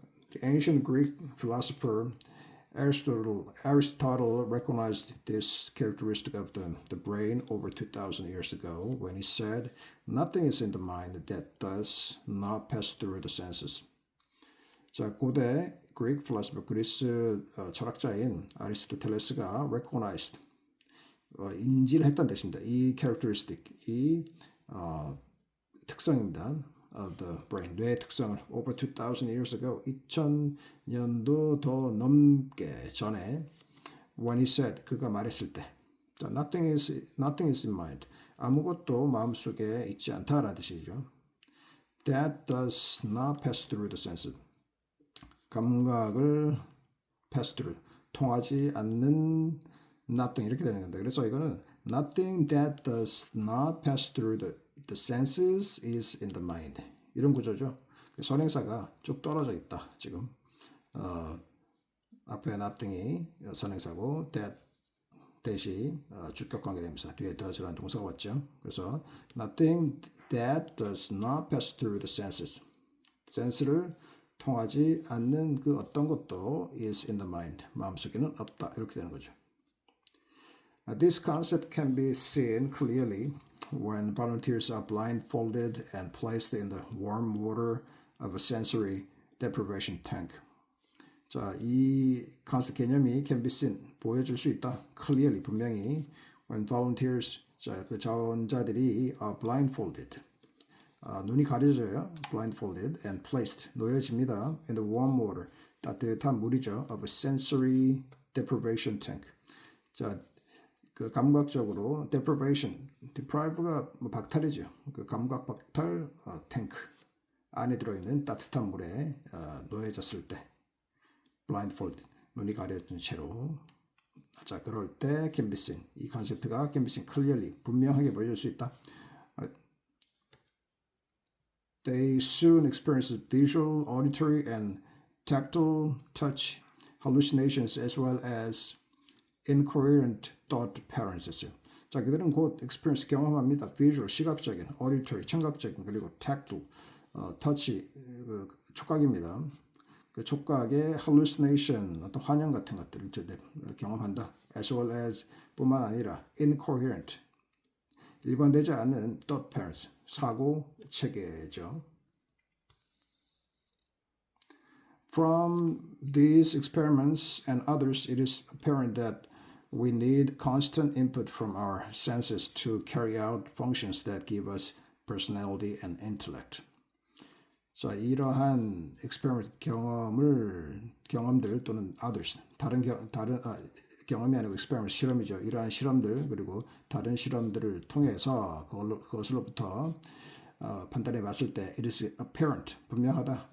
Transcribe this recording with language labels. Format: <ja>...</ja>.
<en>The ancient Greek philosopher Aristotle recognized this characteristic of the brain over 2,000 years ago when he said, "Nothing is in the mind that does not pass through the senses."</en> <ko>자, 고대</ko> <en>Greek philosopher,</en> <ko>그리스 철학자인 아리스토텔레스가</ko> <en>recognized,</en> <ko>인지를 했다는 뜻입니다. 이 characteristic, 이 특성입니다.</ko> <en>of the brain,</en> <ko>뇌의 특성을</ko> <en>over 2,000 years ago,</en> <ko>2000년도 더 넘게 전에</ko> <en>when he said,</en> <ko>그가 말했을 때,</ko> <en>nothing is in mind,</en> <ko>아무것도 마음속에 있지 않다라는 뜻이죠.</ko> <en>That does not pass through the senses,</en> <ko>감각을</ko> <en>pass through,</en> <ko>통하지 않는</ko> <en>nothing,</en> <ko>이렇게 되는 겁니다. 그래서 이거는</ko> <en>nothing that does not pass through the senses is in the mind,</en> <ko>이런 구조죠. 선행사가 쭉 떨어져 있다. 지금 앞에 nothing이 선행사고 that이 주격 관계대명사, 뒤에 does라는 동사가 왔죠. 그래서</ko> <en>nothing that does not pass through the senses,</en> <ko>센스를 통하지 않는 그 어떤 것도</ko> <en>is in the mind,</en> <ko>마음속에는 없다, 이렇게 되는 거죠. This concept can be seen clearly when volunteers are blindfolded and placed in the warm water of a sensory deprivation tank. 자, 이 컨셉 개념이</ko> <en>can be seen,</en> <ko>보여줄 수 있다. clearly, 분명히</ko> <en>when volunteers,</en> <ko>자, 그 자원자들이</ko> <en>are blindfolded,</en> <ko>눈이 가려져요.</ko> <en>blindfolded and placed,</en> <ko>놓여집니다.</ko> <en>in the warm water,</en> <ko>따뜻한 물이죠.</ko> <en>of a sensory deprivation tank.</en> <ko>자, 그 감각적으로 deprive가 박탈이죠. 그 감각 박탈 탱크 안에 들어있는 따뜻한 물에 놓여졌을 때 blindfold, 눈이 가려진 채로. 자, 그럴 때</ko> <en>can be seen,</en> <ko>이 컨셉트가</ko> <en>can be seen clearly,</en> <ko>분명하게 보여줄 수 있다.</ko> <en>They soon experience visual, auditory, and tactile touch hallucinations as well as incoherent thought patterns.</en> <ko>자, 그들은 곧 experience 경험합니다. visual 시각적인, auditory 청각적인, 그리고</ko> <en>tactile touch</en> <ko>촉각입니다. 그 촉각의 hallucination 어떤 환영 같은 것들을 경험한다.</ko> <en>as well as</en> <ko>뿐만 아니라 incoherent 일관되지 않는</ko> <en>thought patterns</en> <ko>사고 체계죠.</ko> <en>From these experiments and others, it is apparent that we need constant input from our senses to carry out functions that give us personality and intellect.</en> <ko>자, 이러한 experiment 경험들 또는 others 다른 경험이 아니고 experiment 실험이죠. 이러한 실험들 그리고 다른 실험들을 통해서 그것으로부터 판단해 봤을 때</ko> <en>it is apparent</en> <ko>분명하다.</ko>